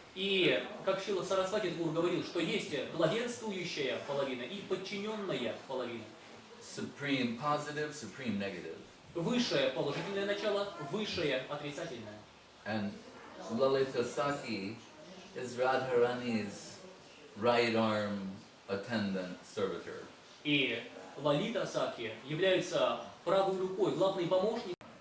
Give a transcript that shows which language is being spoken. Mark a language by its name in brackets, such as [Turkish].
[Russian] И как Шрила Сарасвати Тхакур говорил, что есть главенствующая половина и подчиненная половина. [English] Supreme positive, supreme negative. [Russian] Высшее положительное начало, высшее отрицательное. [English] And Lalita Saki is Radharani's right arm attendant servitor. [Russian] И Лалита Саки является правой рукой, главной помощницей.